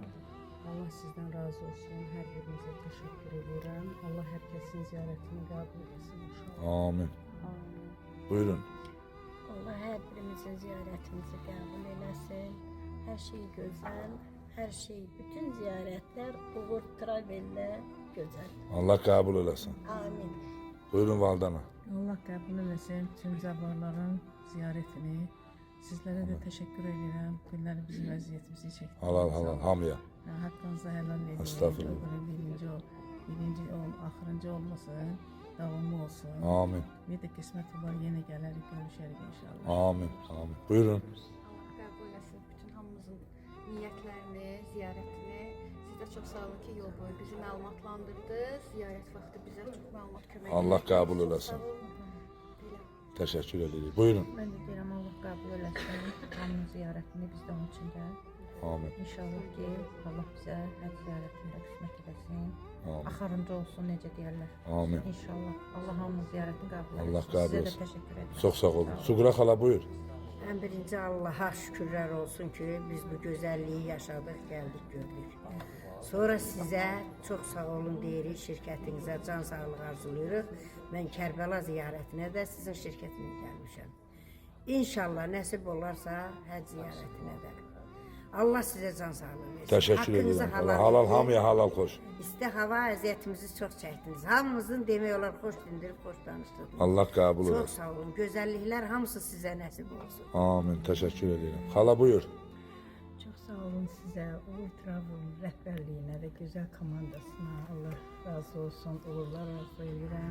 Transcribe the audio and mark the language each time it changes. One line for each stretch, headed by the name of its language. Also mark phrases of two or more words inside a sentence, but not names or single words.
Turkish: Allah sizden razı olsun. Her birinize teşekkür ederim. Allah herkesin ziyaretini kabul etsin inşallah. Amin. Buyurun.
Azerbaijani: Allah her birimizin ziyaretimizi kabul eləsin.
Turkish: Her şey güzel. Her şey, bütün ziyaretler Uğur Travel'le güzel.
Azerbaijani: Allah qəbul eləsin. Amin. Buyurun Valdana. Allah qəbul eləsin tüm zəvvarların ziyaretini. Sizlərə də təşəkkür edirəm. Günlər bizim vəziyyətimizi çəkdiniz. Halal halal hamıya. Haqqınızı helal edin. Estağfurullah. Birinci axırıncı olmasın. Davamlı olsun. Amin. Bir de qismət olar yenə gələrik, görüşərik inşallah. Amin. Amin. Buyurun.
Turkish: Allah kabul etsin bütün hamımızın niyetlerini, ziyaretini. Siz de çok sağ olun ki yol boyu bizi məlumatlandırdınız. Ziyaret vakti bize çok məlumat kömək
Azerbaijani: Allah etdiniz. qəbul Çox eləsin. sağ olun. Belə. Təşəkkür edirik. Buyurun. Mən də deyirəm Allah qəbul eləsin. Hamının ziyarətini biz də onun üçün də. Amin. İnşallah ki Allah bizə hər ziyarətində qismət eləsin. Amin. Axırıncı olsun necə deyirlər. Amin. İnşallah Allah hamının ziyarətini qəbul etsin. Allah qəbul Sizə də etsin. təşəkkür edirəm. Çox sağ olun. Suqra xala buyur.
Turkish: En birinci Allah'a şükürler olsun ki biz bu güzelliği yaşadık, geldik, gördük. Sonra size çok sağ olun deyirik, şirketinize can sağlığı arzuluyoruz. Ben Kərbəla ziyaretine de sizin şirketine gelmişim. İnşallah nasip olarsa həc ziyaretine de. Allah size can sağlığı versin.
Azerbaijani: Təşəkkür
Turkish: Hakkınızı
Azerbaijani: edirəm.
Turkish: helal
Azerbaijani: Halal edin. hamıya halal xoş. İşte hava əziyyətimizi çox çəkdiniz. Hamımızın demək olar xoş dindirib, xoş danışdırdınız. Allah qəbul Çox etsin. sağ olun. Gözəlliklər hamısı sizə nəsib olsun. Amin. Təşəkkür edirəm. Xala buyur.
Turkish: Çok sağ olun size,
Azerbaijani: Uğur Travel rəhbərliyinə və gözəl komandasına Allah razı olsun, uğurlar arzu edirəm.